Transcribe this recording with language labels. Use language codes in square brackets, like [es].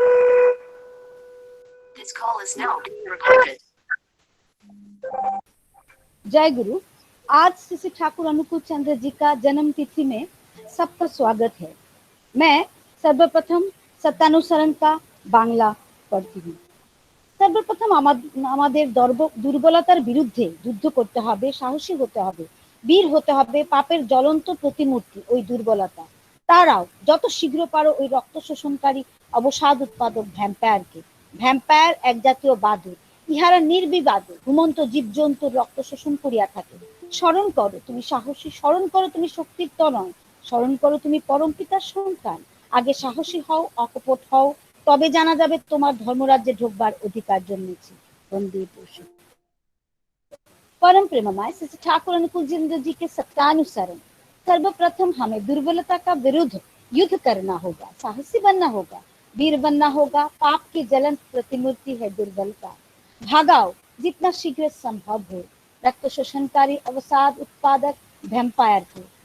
[en] This call is now being recorded. [hi] जय गुरु। आज श्री ठाकुर अनुकूल चंद्र जी का जन्म तिथि में सबका स्वागत है। मैं सर्वप्रथम सत्यानुसरण का बांग्ला पढ़ती हूँ। [bn] सर्वप्रथम আমাদের দুর্বলতার বিরুদ্ধে যুদ্ধ করতে হবে, সাহসী হতে হবে, বীর হতে হবে, পাপের জ্বলন্ত প্রতিমূর্তি ওই দুর্বলতা। তারাও যত শীঘ্র পারো ওই রক্ত শোষণকারী অবসাদ উৎপাদক ভ্যাম্পায়ার এক জাতীয় বাদুড়। ইহারা নির্বিবাদে ঘুমন্ত জীবজন্তুর রক্ত শোষণ করিয়া থাকে। স্মরণ করো তুমি সাহসী, স্মরণ করো তুমি শক্তির তনয়, স্মরণ করো তুমি পরম পিতার সন্তান। আগে সাহসী হও, অকপট হও, তবে জানা যাবে তোমার ধর্মরাজ্যে ঢোকবার অধিকার জন্মেছে। বন্দে পশু [hi] परम प्रेममय श्री ठाकुर अनुकूल चंद्र जी के सत्यानुसारण सर्वप्रथम हमें दुर्बलता का विरुद्ध युद्ध करना होगा, साहसी बनना होगा, वीर बनना होगा। पाप की जलन प्रतिमूर्ति है दुर्बलता। भागाओ जितना शीघ्र संभव हो रक्त शोषणकारी अवसाद उत्पादक वैम्पायर को।